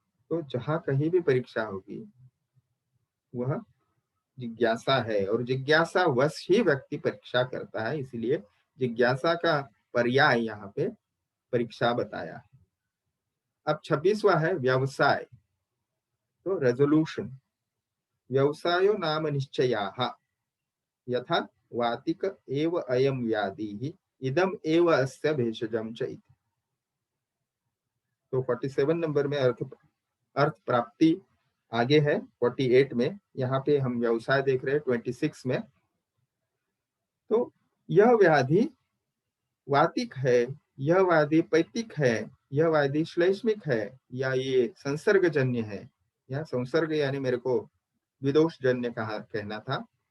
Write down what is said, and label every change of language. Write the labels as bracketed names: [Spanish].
[Hindi] तो जहां कहीं भी परीक्षा होगी वह जिज्ञासा है, और जिज्ञासा वश ही व्यक्ति परीक्षा करता है, इसलिए जिज्ञासा का पर्याय यहाँ पे परीक्षा बताया। अब 26वां है व्यवसाय, तो रेजोल्यूशन। [Sanskrit] व्यवसायो नाम निश्चयाः यथा वातिक एव अयम व्याधि इदम एव अस्य भेषजम च इति। [Hindi] तो 47 नंबर में अर्थ प्राप्ति आगे है, 48 में, यहाँ पे हम व्यवसाय देख रहे हैं 26 में। तो यह व्याधि वातिक है, यह व्याधि पैतिक है, यह व्याधि श्लेष्मिक है, या ये संसर्गजन्य है, या संसर्ग यानी मेरे को विदोष जन्य कहना था,